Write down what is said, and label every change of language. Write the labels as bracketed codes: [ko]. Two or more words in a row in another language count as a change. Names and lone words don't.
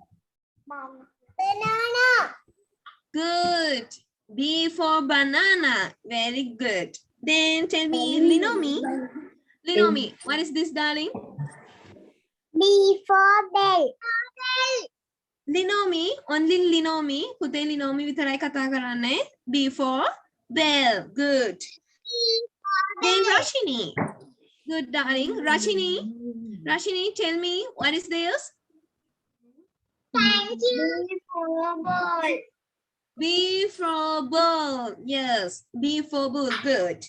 [en] Banana. good. B for banana. Very good. Then tell me, Linomi. Linomi, what is this, darling? B for bell. Linomi, only Linomi. [si] පුතේ ලිනෝමි විතරයි කතා කරන්නේ. [en] B for bell. Good. Then Rashini. Good, darling. Rashini, tell me, what is this? Thank you. B for ball. B for ball. Yes, B for ball. Good.